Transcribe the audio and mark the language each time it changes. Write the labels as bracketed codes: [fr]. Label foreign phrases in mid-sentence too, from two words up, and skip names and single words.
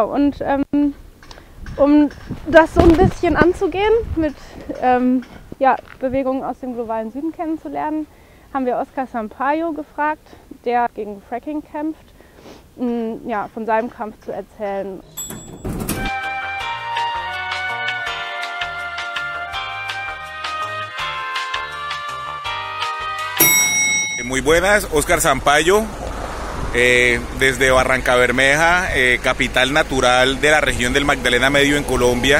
[de] Und um das so ein bisschen anzugehen, mit Bewegungen aus dem globalen Süden kennenzulernen, haben wir Oscar Sampaio gefragt, der gegen Fracking kämpft, von seinem Kampf zu erzählen. [es] Muy buenas, Oscar Sampaio, desde Barrancabermeja, capital natural de la región del Magdalena Medio en Colombia.